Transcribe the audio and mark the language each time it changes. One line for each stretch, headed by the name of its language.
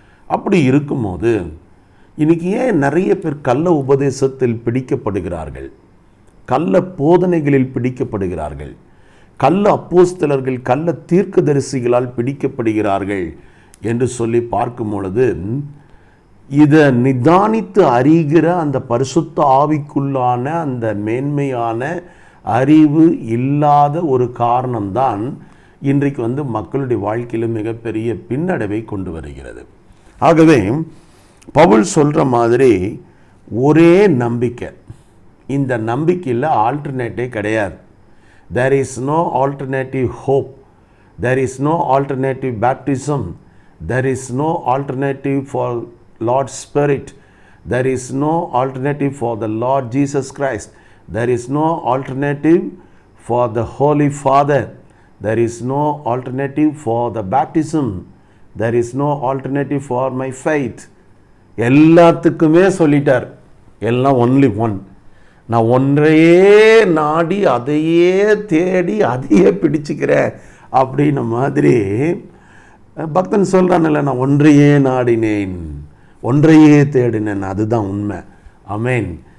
Tamil: அப்படி இருக்கும்போது இன்றைக்கி ஏன் நிறைய பேர் கள்ள உபதேசத்தில் பிடிக்கப்படுகிறார்கள், கள்ள போதனைகளில் பிடிக்கப்படுகிறார்கள், கள்ள அப்போஸ்தலர்கள் கள்ள தீர்க்கதரிசிகளால் பிடிக்கப்படுகிறார்கள் என்று சொல்லி பார்க்கும் பொழுது, இதை நிதானித்து அறிகிற அந்த பரிசுத்த ஆவிக்குள்ளான அந்த மேன்மையான அறிவு இல்லாத ஒரு காரணம்தான் இன்றைக்கு வந்து மக்களுடைய வாழ்க்கையில் மிகப்பெரிய பின்னடைவை கொண்டு வருகிறது. ஆகவே பவுல் சொல்கிற மாதிரி ஒரே நம்பிக்கை, இந்த நம்பிக்கையில் ஆல்டர்னேட்டே கிடையாது.
English: there is no alternative hope, there is no alternative baptism, there is no alternative for Lord's Spirit, there is no alternative for the Lord Jesus Christ, there is no alternative for the Holy Father, there is no alternative for the baptism, there is no alternative for my faith.
Tamil: எல்லாத்துக்குமே சொல்லிட்டார், எல்லாம் only one. நான் ஒன்றையே நாடி அதையே தேடி அதையே பிடிச்சிக்கிறேன் அப்படின்ன மாதிரி பக்தன் சொல்கிறான்ல, நான் ஒன்றையே நாடினேன், ஒன்றையே தேடினேன். அதுதான் உண்மை. ஆமென்.